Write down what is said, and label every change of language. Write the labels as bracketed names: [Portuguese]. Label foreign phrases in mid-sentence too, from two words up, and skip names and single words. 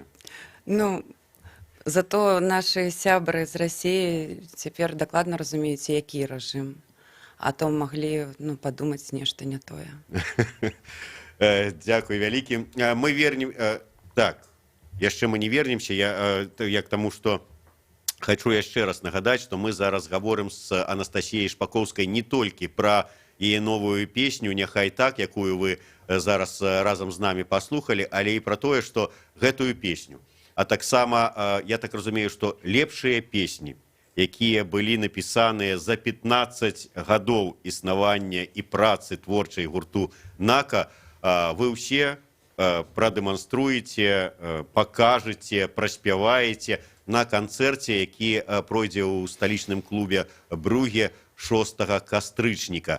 [Belarusian] Ну, зато нашы сябры з Расіі цяпер дакладна разумеюць, які рэжым. А то маглі падумаць нешта не тое. Дзякуй вялікі. Мы вернем... Так, яшчэ мы не вернемся. [Russian] Я к тому, что хочу [Belarusian] яшчэ раз нагадаць, что мы зараз гаворым з Анастасіяй Шпаковскай не толькі пра яе новую песню «Няхай так», якую вы зараз разам з намі паслухалі, але і пра тое, што гэтую песню. А таксама, я так разумею, што лепшыя песні, якія былі напісаныя за 15 гадоў існавання і працы творчай гурту «Нака», вы ўсе прадэманструеце, пакажаце, праспяваеце на канцэрце, які пройдзе ў сталічным клубе «Бруге» 6 кастрычніка.